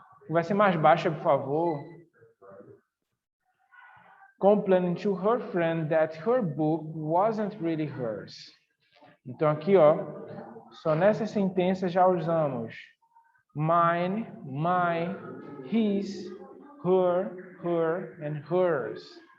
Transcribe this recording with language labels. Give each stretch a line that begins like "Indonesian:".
Portuguese: Vai ser mais baixa, por favor.
English: Complaining to her friend that her book wasn't really hers.
Portuguese: Então aqui, ó, só nessa sentença já usamos
English: mine, my, his, her, and hers.